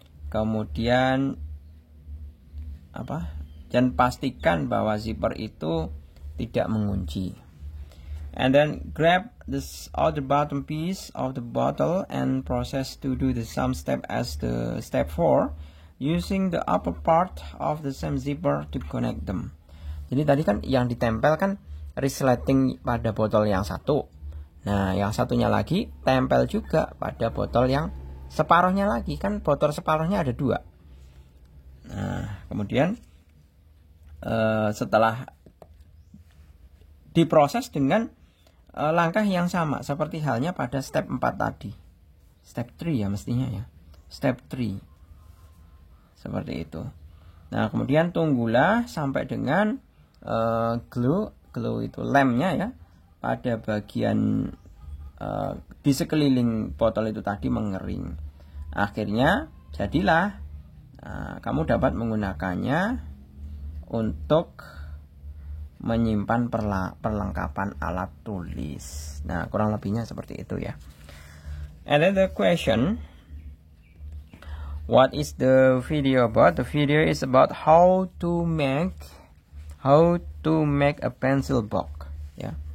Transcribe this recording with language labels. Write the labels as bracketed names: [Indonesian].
[Indonesian] Kemudian dan pastikan bahwa zipper itu tidak mengunci. [English] And then grab this other bottom piece of the bottle and process to do the same step as the step 4 using the upper part of the same zipper to connect them. [Indonesian] Jadi tadi kan yang ditempel kan resleting pada botol yang satu. Nah, yang satunya lagi tempel juga pada botol yang separuhnya lagi. Kan botol separuhnya ada 2. Nah, kemudian setelah diproses dengan langkah yang sama seperti halnya pada step 4 tadi. Step 3 ya mestinya ya. Step 3. Seperti itu. Nah, kemudian tunggulah sampai dengan glue itu lemnya ya pada bagian di sekeliling botol itu tadi mengering. Akhirnya jadilah kamu dapat menggunakannya untuk menyimpan perlengkapan alat tulis. Nah, kurang lebihnya seperti itu ya. [English] And then the question, what is the video about? The video is about how to make a pencil box. Ya.